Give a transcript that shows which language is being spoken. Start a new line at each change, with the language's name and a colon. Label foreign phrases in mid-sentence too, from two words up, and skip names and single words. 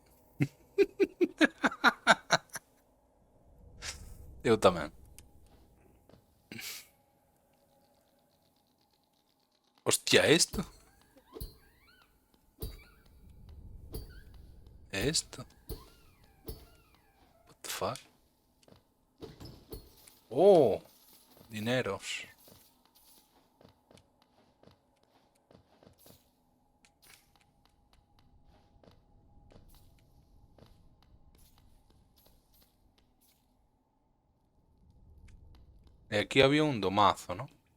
Galician: Eu tamén. Hostia, esto. Esto.
English: What the fuck?
Galician: Oh, dineros. E aquí había un domazo, ¿no?